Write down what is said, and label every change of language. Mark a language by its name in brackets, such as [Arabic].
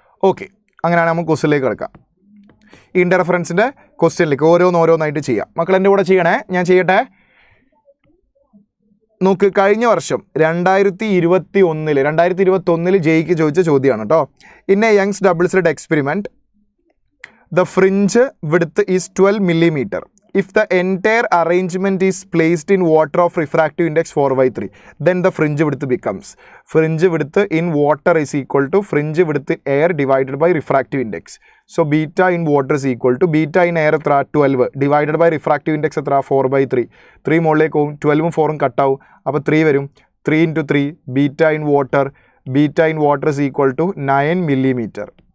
[Malayalam] Okay, അങ്ങനെയാണ് നമുക്ക് ക്വസ്റ്റ്യനിലേക്ക് കിടക്കാം. ഇൻ്റർഫറൻസിൻ്റെ ക്വസ്റ്റ്യനിലേക്ക് ഓരോന്നായിട്ട് ചെയ്യാം. മക്കൾ എൻ്റെ കൂടെ ചെയ്യണേ, ഞാൻ ചെയ്യട്ടെ. നോക്ക് കഴിഞ്ഞ വർഷം 2021 ജെയ്ക്ക് ചോദിച്ച ചോദ്യമാണ് കേട്ടോ. [English] In a Young's double slit experiment the fringe width is 12 millimeter. If the entire arrangement is placed in water of refractive index 4/3, then the fringe width becomes fringe width in water is equal to fringe width air divided by refractive index. So beta in water is equal to beta in air 12 divided by refractive index 4/3. [Malayalam] 3 മുകളിലേക്ക് പോകും, 12 ഉം 4 ഉം കട്ടാവും, അപ്പോൾ 3 വരും. [English] 3 into 3 beta in water is equal to 9 millimeter.